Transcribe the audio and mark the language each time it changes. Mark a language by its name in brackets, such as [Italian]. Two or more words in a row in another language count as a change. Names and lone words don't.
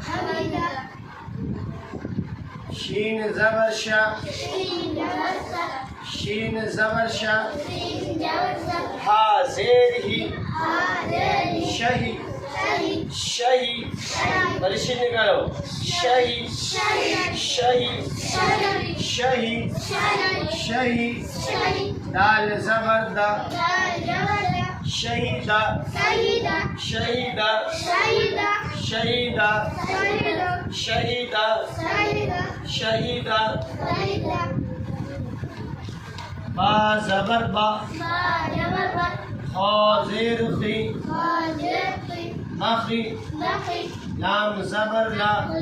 [Urdu] شین زبر شا شین زبر شا ہا زیر ہی شہی شہی پریشین نکالو شہی شہی شہی شہی دال زبر دا شہیدا شہیدا شہیدا شہیدا شہیدا با زبر با خا زیر خی اخی لام زبر لا